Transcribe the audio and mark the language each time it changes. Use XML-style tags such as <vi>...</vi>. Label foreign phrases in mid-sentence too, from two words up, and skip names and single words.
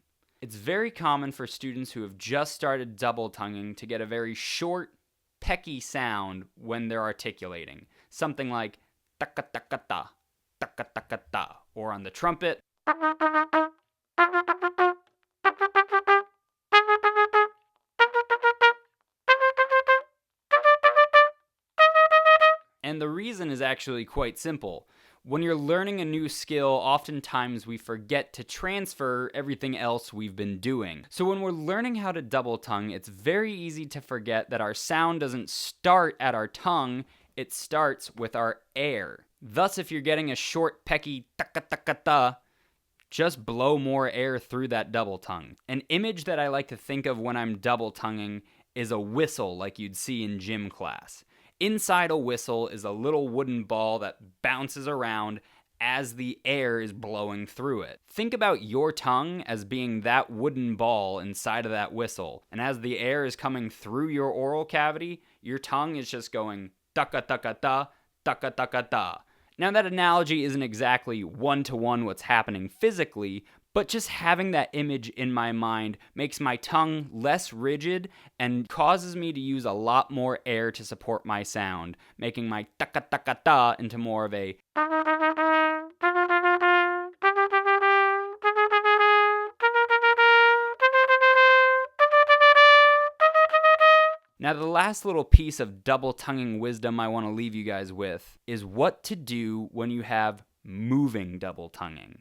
<en>It's very common for students who have just started double tonguing to get a very short, pecky sound when they're articulating. Something like taka-taka-ta, taka-taka-ta, or on the trumpet, and the reason is actually quite simple. When you're learning a new skill, oftentimes we forget to transfer everything else we've been doing. So when we're learning how to double tongue, it's very easy to forget that our sound doesn't start at our tongue, it starts with our air. Thus, if you're getting a short, pecky taka-taka-ta, just blow more air through that double tongue. An image that I like to think of when I'm double tonguing is a whistle like you'd see in gym class. Inside a whistle is a little wooden ball that bounces around as the air is blowing through it. Think about your tongue as being that wooden ball inside of that whistle. And as the air is coming through your oral cavity, your tongue is just going taka-taka-ta, taka-taka-ta. Now that analogy isn't exactly one-to-one what's happening physically, but just having that image in my mind makes my tongue less rigid and causes me to use a lot more air to support my sound, making my taka-taka-ta into more of a Now, the last little piece of double tonguing wisdom I want to leave you guys with is what to do when you have moving double tonguing.</en>